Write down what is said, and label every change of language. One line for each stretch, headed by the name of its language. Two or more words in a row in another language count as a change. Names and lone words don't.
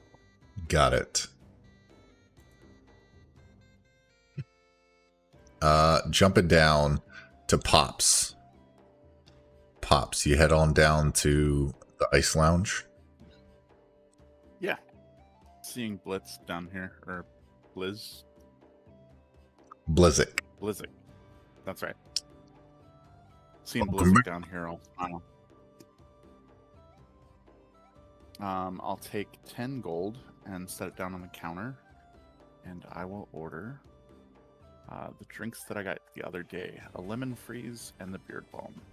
English: Got it. Jumping down to Pops. Pops, you head on down to the Ice Lounge. Yeah. Seeing Blitz down here, or Blizz? Blizzic. Blizzic. That's right. Seeing Welcome Blizzic back. down here, I'll smile. I'll take 10 gold and set it down on the counter, and I will order the drinks that I got the other day: a lemon freeze and the beard balm.